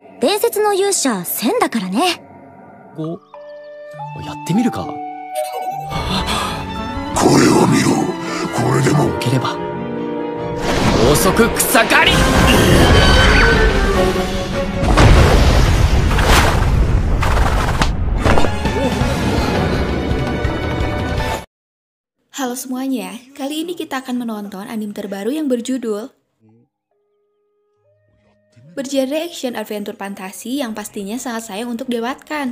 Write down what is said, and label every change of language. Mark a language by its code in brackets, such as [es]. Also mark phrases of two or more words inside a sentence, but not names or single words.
[ja] 伝説の勇者千だからね。やってみるか。これを見ろ。これでもければ高速草刈り。 [id] Halo semuanya, kali ini kita akan menonton anime terbaru yang berjudul bergenre [en] action adventure [id] fantasi yang pastinya sangat sayang untuk dilewatkan.